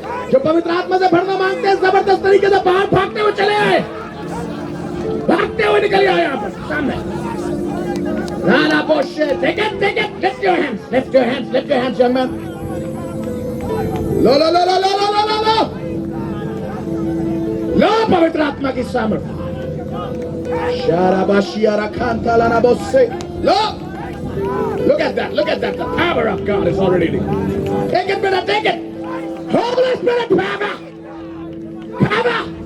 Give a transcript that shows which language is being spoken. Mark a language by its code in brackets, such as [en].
[hi] जो पवित्र आत्मा से भरना मांगते हैं, जबरदस्त तरीके से बाहर भागते हुए चले आए, भागते हुए निकल आए यहाँ पर सामने। Rana Boshe, [en] take it, lift your hands, lift your hands, lift your hands, young man. [hi] लो लो लो लो लो लो लो लो लो, लो पवित्र आत्मा की सामर्थ्य। Sharabashiara Kanta Lana Boshe, low. [en] Look at that, the power of God is already there. Take it, brother, take it. Holy Spirit, power, power.